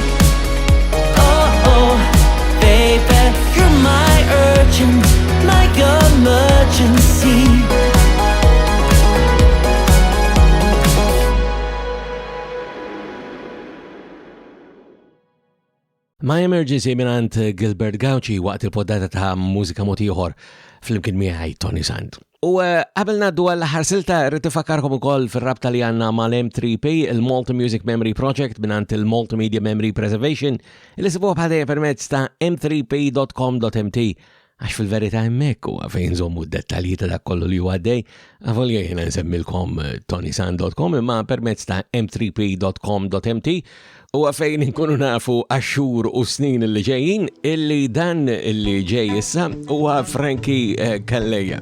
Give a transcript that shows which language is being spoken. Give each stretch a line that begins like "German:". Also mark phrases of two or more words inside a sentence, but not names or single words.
English: Oh, baby, you're my urgent, my emergency.
Maltese: My Emergency minant Gilbert Gauci waqt il-poddata ta' Mużika Mod Ieħor fl-imkien miegħi Toni Sant. U qabel ngħaddu għall-aħħar silta rrid ifakkarkom ukoll fir-rabta li għandna mal-M3P, il-Malta Music Memory Project minant il-Multimedia Memory Preservation li sibuha bħadejja permezz ta' m3p.com.mt għax fil-verità hemmhekk huwa fejn żommu d-dettalji ta' dak kollu li huwa għaddej, avolja jiena nsemmilkom ToniSant.com imma permezz ta' m3p.com.mt u għafejn nkunu nafu għaxxur u snin li ġejjin illi dan illi ġej issa huwa Franki Kalleja.